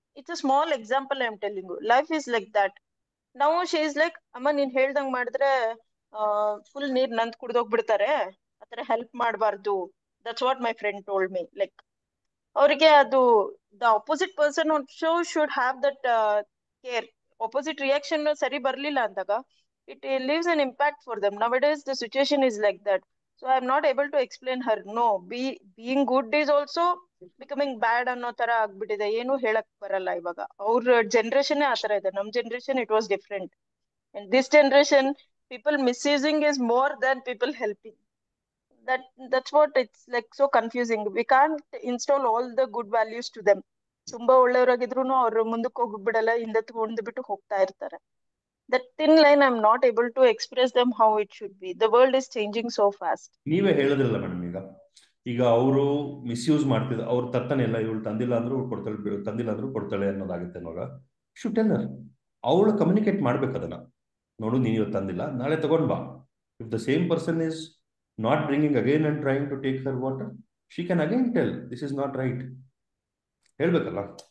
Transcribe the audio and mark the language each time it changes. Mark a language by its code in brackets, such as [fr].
[en] It's a small example I am telling you. Life is like that. ನಾವು she is like, [kn] ಅಮ್ಮ ನೀನ್ ಹೇಳ್ದಂಗ್ ಮಾಡಿದ್ರೆ full ನೀರ್ ನಂದ್ ಕುಡ್ದೋಗ್ಬಿಡ್ತಾರೆ, ಆತರ ಹೆಲ್ಪ್ ಮಾಡಬಾರ್ದು. [en] That's what my friend told me. Like [kn] ಅವ್ರಿಗೆ ಅದು [en] The opposite person also should have that care. Opposite reaction [kn] ಸರಿ ಬರ್ಲಿಲ್ಲ ಅಂದಾಗ [en] It leaves an impact for them. nowadays the situation is like that. So I am not able to explain her. No, being good is also becoming bad [kn] ಅನ್ನೋ ತರ ಆಗ್ಬಿಟ್ಟಿದೆ. ಏನು ಹೇಳಕ್ ಬರಲ್ಲ ಇವಾಗ. ಅವ್ರ ಜನರೇಷನ್ ಆ ತರ ಇದೆ. ನಮ್ generation [en] It was different. And this generation, people misusing is more than people helping. That's what it's like so confusing. We can't install all the good values to them. [kn] ತುಂಬಾ ಒಳ್ಳೆಯವರಾಗಿದ್ರು ಅವ್ರು ಮುಂದಕ್ಕೆ ಹೋಗ್ಬಿಡಲ್ಲ, ಹಿಂದೆ ತಗೊಂಡ್ಬಿಟ್ಟು ಹೋಗ್ತಾ ಇರ್ತಾರೆ. [en] That thin line I'm not able to express them how it should be. The world is changing so fast. [kn] ನೀವೇ ಹೇಳಿದ್ರಲ್ಲ madam, ಈಗ ಅವರು ಮಿಸ್ಯೂಸ್ ಮಾಡ್ತಿದ್ರು. ಅವ್ರು ತರ್ತಾನೆ ಇಲ್ಲ, ಇವಳು ತಂದಿಲ್ಲ ಅಂದ್ರೂ ಕೊಡ್ತಾಳೆ, ತಂದಿಲ್ಲ ಅಂದ್ರೂ ಕೊಡ್ತಾಳೆ ಅನ್ನೋದಾಗುತ್ತೆ ಅನ್ನೋವಾಗ [en] Should tell her. [kn] ಅವಳು ಕಮ್ಯುನಿಕೇಟ್ ಮಾಡ್ಬೇಕು ಅದನ್ನ. ನೋಡು, ನೀನು ಇವತ್ತು ತಂದಿಲ್ಲ, ನಾಳೆ ತಗೊಂಡ್ ಬಾ. [en] If the same person is not bringing again and trying to take her water, she can again tell this is not right. ಹೇಳ್ಬೇಕಲ್ಲ.